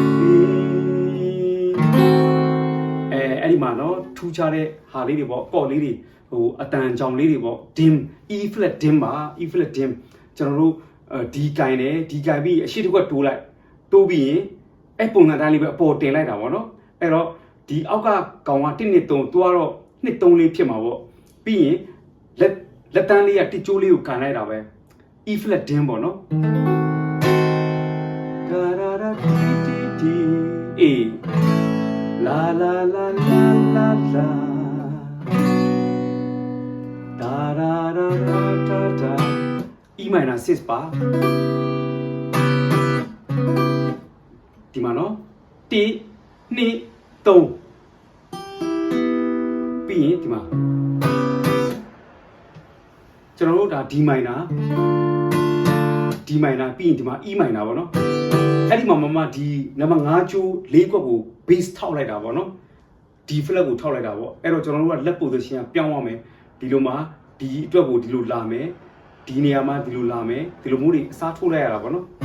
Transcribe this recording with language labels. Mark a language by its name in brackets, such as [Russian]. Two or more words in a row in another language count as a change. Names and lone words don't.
[Burmese] အဲ့ဒီမှာနော်ထူးခြားတဲ့ဟာလေးတွေပေါ့ကော့လေးတွေအတန်ကြောင်လေးတွေပေါ့ [English] dim E flat dim [Burmese] ပါ [English] E flat dim [Burmese] ကျွန်တော်တို့ဒီကင်တယ်ဒီကင်ပြီးအရှိတစ်ခွက်တိုးပြီးရင်အဲ့ပုံစံတိုင်းလေးပဲအပေါ်တင်လိုက်တာပေါ့နော်အဲ့တော့ဒီအောက်ကကောင်က1 2 3သူကတော့2 3လေးဖြစ်မှာပေါ့ပြီးရင်လက်တန်းလေးကတစ်ကျိုးလေးကိုကန်လိုက်တာပဲ E flat dim ပေါ့နော် ဒါဒါဒါဒီ A la la la la la la da da da da da [English] E minor 6 [Burmese] ပါဒီမှာနော်1 2 3 ပြီးရင်ဒီမှာကျွန်တော်တို့ဒါ [English] D minor [Burmese] ပြီးရင်ဒီမှာ [English] E minor [Burmese] ပေါ့နော်အဲ့ဒီမှာဒီနံပါတ်5ကျိုး4ခွက်ကို base ထောက်လိုက်တာပေါ့နော် [English] D flat [Burmese] ကိုထောက်လိုက်တာပေါ့အဲ့တော့ကျွန်တော်တို့က [English] left position [Burmese] ကပြောင်းရမယ်ဒီလိုမှာဒီအတွက်ကိုဒီလိုလာမယ်ဒီနေရာမှာဒီလိုလာမယ်ဒီလိုမျိုးတွေအစားထိုးလိုက်ရတာပေါ့နော်